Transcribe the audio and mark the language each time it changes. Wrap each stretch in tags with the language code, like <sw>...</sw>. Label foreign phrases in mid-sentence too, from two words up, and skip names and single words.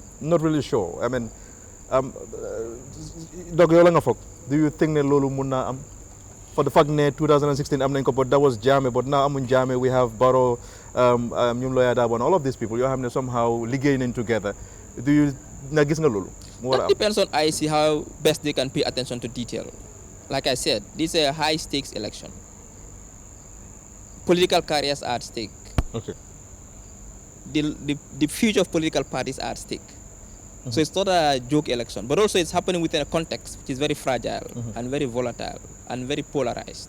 <en>Not really sure. I mean, Doc,</en> <wo>yow la nga foog,</wo> <en>do you think</en> <wo>ne loolu mun naa am?</wo> <en>For the fact</en> <wo>ne 2016 am nañ ko,</wo> <en>but that was Jammeh, but now amuñ Jammeh, we have Barrow, ñun Lawyer Darboe, and all of these people</en> <wo>yoo xam ne</wo> <en>somehow</en> <wo>liggéey nañ</wo> <en>together.</en> <wo>Gis nga loolu?</wo> <en>That depends on IEC how best they can pay attention to detail. like I said, this is a high stakes election. Political careers are at stake. Okay. The future of political parties are at stake. So it's not a joke election, but also it's happening within a context which is very fragile and very volatile and very polarized.</en>